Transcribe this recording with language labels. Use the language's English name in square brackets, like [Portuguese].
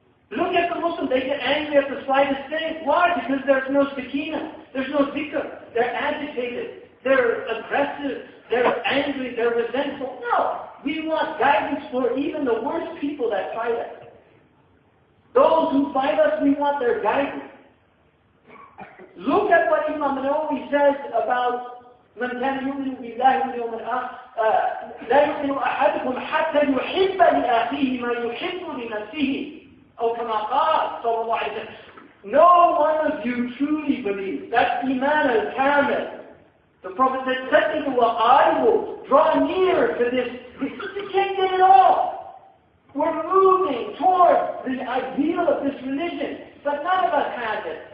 [English] Look at the Muslims, they get angry at the slightest thing. Why? Because there's no sakina, there's no dhikr. They're agitated, they're aggressive, they're angry, they're resentful. No, we want guidance for even the worst people that fight us. Those who fight us, we want their guidance. Look at what Imam Nawawi says about [Arabic] من كان يؤمن بالله واليوم الآخر لا يؤمن أحدكم حتى يحب لأخيه ما يحب لنفسه أو كما قال صلى الله عليه وسلم. [English] No one of you truly believes. That's Iman al-Kamil. The Prophet said, "Second, I will draw near to this." You can't get it all. We're moving towards the ideal of this religion, but none of us has it.